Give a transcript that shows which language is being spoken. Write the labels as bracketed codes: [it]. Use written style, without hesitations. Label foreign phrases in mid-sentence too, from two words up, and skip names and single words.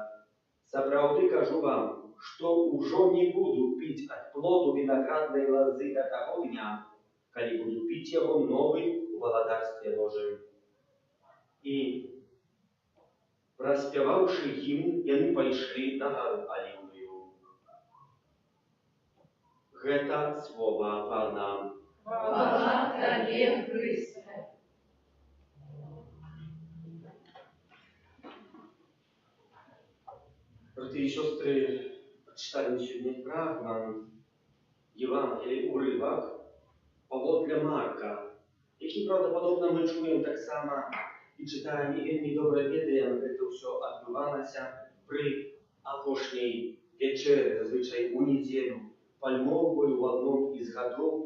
[be] Сапраўды кажу вам, што ўжо не буду піць ад плоду вінаграднай лазы да таго дня, калі буду піць яго новы у валадарстве Божым». І, праспяваўшы гімн, яны пайшлі на гару Аліўную. Гэта слова Пана. [uk] Хвала Тебе, Христе. Брати і сестри, прочитаємо сьогодні фрагмент Євангелія, уривок паводле Марка, який, правдоподобно, ми чуємо так само і читаємо, і вельми добре ведаємо, як це все відбувалося при апошній вечері, зазвичай у неділю, пальмовою в одному із годов.